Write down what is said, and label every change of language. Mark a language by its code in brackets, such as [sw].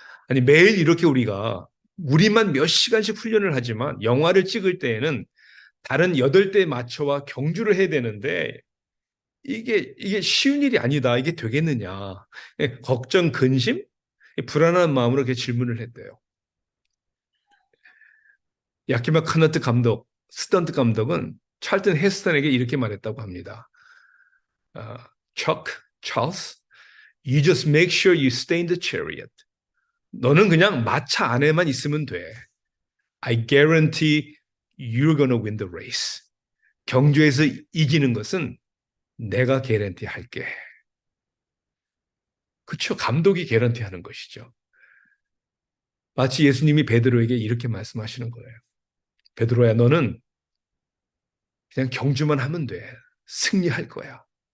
[ko] 아니 매일 이렇게 우리만 몇 시간씩 훈련을 하지만 영화를 찍을 때에는 다른 8대 마차와 경주를 해야 되는데 이게 쉬운 일이 아니다. 이게 되겠느냐. 걱정, 근심, 불안한 마음으로 이렇게 질문을 했대요. 야키마 카너트 감독, 스턴트 감독은 찰튼 헤스턴에게 이렇게 말했다고 합니다. Chuck, Charles, [en] You just make sure you stay in the chariot. [ko] 너는 그냥 마차 안에만 있으면 돼. [en] I guarantee you're gonna win the race. [ko] 경주에서 이기는 것은 내가 개런티 할게. 그렇죠. 감독이 개런티 하는 것이죠. 마치 예수님이 베드로에게 이렇게 말씀하시는 거예요. 베드로야, 너는 그냥 경주만 하면 돼. 승리할 거야.